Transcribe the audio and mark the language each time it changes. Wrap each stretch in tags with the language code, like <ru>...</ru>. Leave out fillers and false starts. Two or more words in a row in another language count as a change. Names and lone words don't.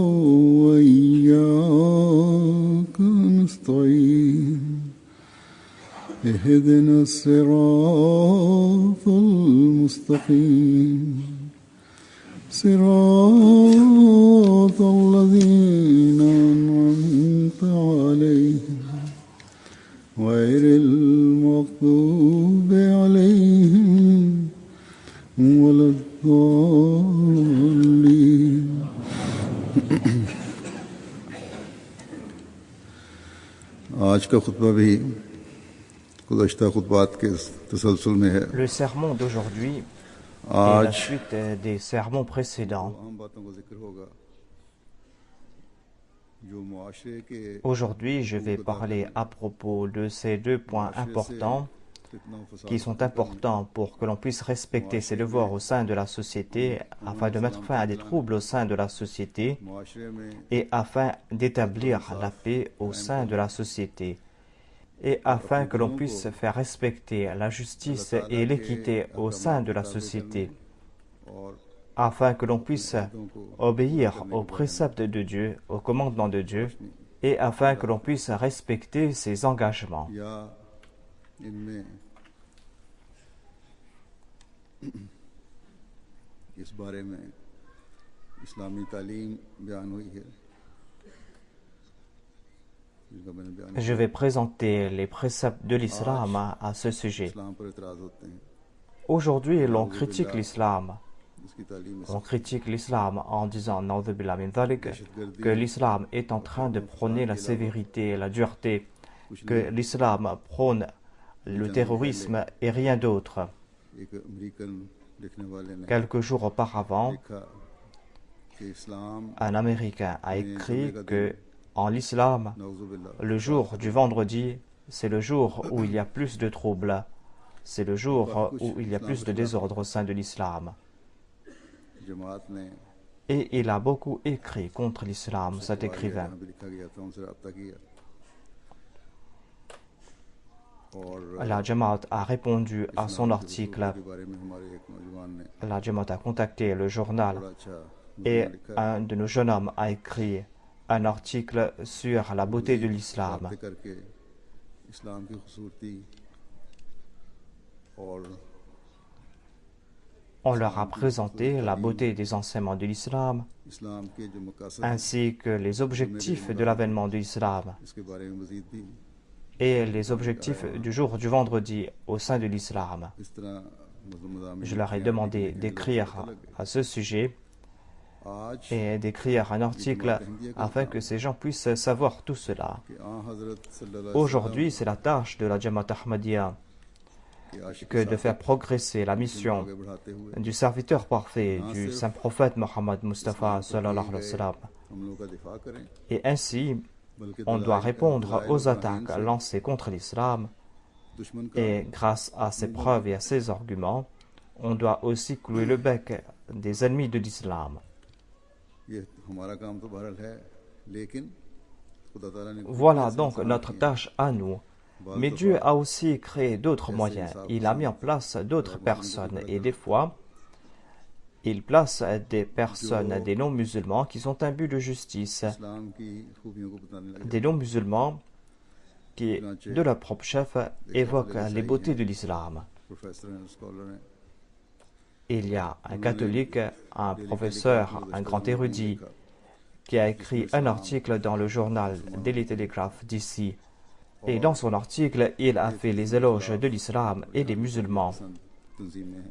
<ar>وإياك نستعين اهدنا الصراط المستقيم صراط الذين أنعمت عليهم غير المغضوب عليهم ولا</ar> <ur>الضالين آج کا خطبہ بھی گزشتہ خطبات کے تسلسل میں ہے.</ur> <fr>Le sermon d'aujourd'hui est la</fr> <ur>आज</ur> <fr>suite des sermons précédents.</fr> <ur>اہم باتوں کا ذکر ہوگا جو معاشرے کے</ur> <fr>Aujourd'hui, je vais parler à propos de ces deux points importants qui sont importants pour que l'on puisse respecter ses devoirs au sein de la société, afin de mettre fin à des troubles au sein de la société</fr> <ur>معاشرے میں</ur> <fr>et afin d'établir la paix au sein de la société. Et afin que l'on puisse faire respecter la justice et l'équité au sein de la société,</fr> <ur>और</ur> <fr>afin que l'on puisse obéir aux préceptes de Dieu, aux commandements de Dieu, et afin que l'on puisse respecter ses engagements.</fr> <ur>یا ان میں اس بارے میں اسلامی تعلیم بیان ہوئی ہے جن کا میں نے بیان</ur> <fr>Je vais présenter les préceptes de l'islam à ce sujet.</fr> <ur>اسلام پر اعتراض ہوتے ہیں</ur> <fr>Aujourd'hui, l'on critique l'islam.</fr> <ur>اس کی تعلیم</ur> <fr>On critique l'islam en disant</fr> <ar>نعوذ بالله من ذلك,</ar> <fr>que l'islam est en train de prôner la sévérité et la dureté, que l'islam prône le terrorisme et rien d'autre.</fr> <ur>ایک امریکن لکھنے والے نے</ur> <fr>Quelques jours auparavant,</fr> <ur>لکھا کہ اسلام</ur> <fr>un Américain a écrit que en l'islam,</fr> <ar>नौजुबिल्लाह</ar> <fr>le jour du vendredi, c'est le jour où il y a plus de troubles. C'est le jour où il y a plus de désordre au sein de l'islam.</fr> <ur>جماعت نے</ur> <fr>Et il a beaucoup écrit contre l'islam, cet écrivain.</fr> <ur>یہاں بھی لکھا گیا تھا ان سے رابطہ کیا اور</ur> <fr>La Jamaat a répondu à son</fr> <ur>اسلام کے</ur> <fr>article.</fr> <ur>کے بارے میں ہمارے ایک نوجوان نے</ur> <fr>La Jamaat a contacté le</fr> <ur>बड़ा</ur> <fr>journal</fr> <ur>अच्छा</ur> <fr>et</fr> <ur>लिखा</ur> <fr>un de nos jeunes hommes a écrit un article sur la beauté de l'islam.</fr> <ur>باتیں کرکے اسلام کی خوبصورتی اور</ur> <fr>On leur a présenté la beauté des enseignements de l'islam</fr> <ur>اسلام کے جو مقاصد</ur> <fr>ainsi que les objectifs de l'avènement de l'islam</fr> <ur>اس کے بارے میں مزید بھی</ur> <fr>et les objectifs du jour du vendredi au sein de l'islam.</fr> <ur>اس طرح مضامین</ur> <fr>Je leur ai demandé d'écrire à ce sujet</fr> <ur>आज</ur> <fr>et d'écrire un article afin que ces gens puissent savoir tout cela.</fr> <ur>کہ حضرت صلی اللہ</ur> <fr>Aujourd'hui, c'est la tâche de la Jamaat Ahmadiyya que de faire progresser la mission</fr> <ur>آگے بڑھاتے ہوئے</ur> <fr>du serviteur parfait du saint prophète Mohammed Mustafa</fr> <ar>صلى الله عليه وسلم.</ar> <ur>ہم لوگوں کا دفاع کریں</ur> <fr>Et ainsi,</fr> <ur>बल्कि</ur> <fr>on doit répondre aux attaques lancées contre l'islam</fr> <ur>دشمن کا</ur> <fr>et grâce à ses preuves et à ses arguments, on doit aussi clouer le bec des ennemis de l'islam.</fr> <ur>یہ ہمارا کام تو بہرحال ہے لیکن خدا تعالیٰ نے</ur> <fr>Voilà donc notre tâche à nous. Mais Dieu a aussi créé d'autres moyens. Il a mis en place d'autres personnes et des fois, il place des personnes, des non-musulmans qui sont imbus de justice,</fr> <ur>اسلام کی خوبیوں کو بتانے لگے</ur> <fr>des non-musulmans qui, de leur propre chef, évoquent les beautés de l'islam.</fr> <ur>پروفیسر ہیں اسکالر ہیں</ur> <fr>Il y a un catholique, un professeur, un grand érudit, qui a écrit un article dans le journal Daily Telegraph d'ici. Et dans son article, il a fait les éloges de l'islam et des musulmans.</fr> <ur>تنظیمیں ہیں</ur>